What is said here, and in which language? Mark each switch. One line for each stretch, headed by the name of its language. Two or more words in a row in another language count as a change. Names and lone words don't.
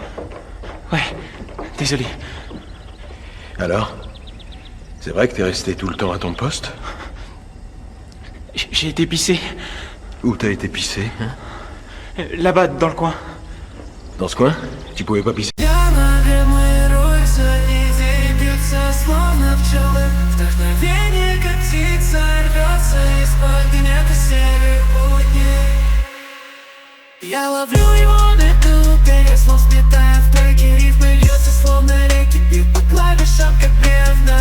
French: Ouais, désolé. Alors? C'est vrai que t'es resté tout le temps à ton poste? J'ai été pissé. Où t'as été pissé, hein? Là-bas, dans le coin. Dans ce coin? Tu pouvais pas pisser?
Russian: Я ловлю его на лету, переслов сметая в треки. Рифмы льются словно реки, бьют по клавишам, как бревна.